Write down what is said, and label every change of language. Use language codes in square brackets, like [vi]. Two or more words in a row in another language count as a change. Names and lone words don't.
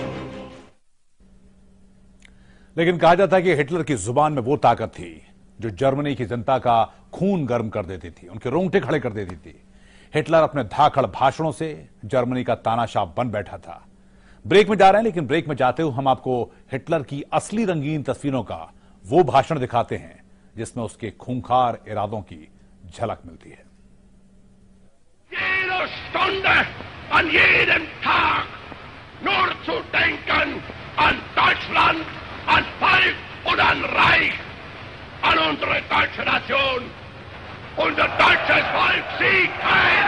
[hi] लेकिन कहा जाता है कि हिटलर की जुबान में वो ताकत थी जो जर्मनी की जनता का खून गर्म कर देती थी, उनके रोंगटे खड़े कर देती थी। हिटलर अपने धाकड़ भाषणों से जर्मनी का तानाशाह बन बैठा था। ब्रेक में जा रहे हैं, लेकिन ब्रेक में जाते हुए हम आपको हिटलर की असली रंगीन तस्वीरों का वो भाषण दिखाते हैं जिसमें उसके खूंखार इरादों की झलक मिलती है। [de] Jede Stunde, an jedem Tag nur zu denken an Deutschland, an Volk und an Reich, an unsere deutsche Nation. Unser deutsches Volk siegt ein!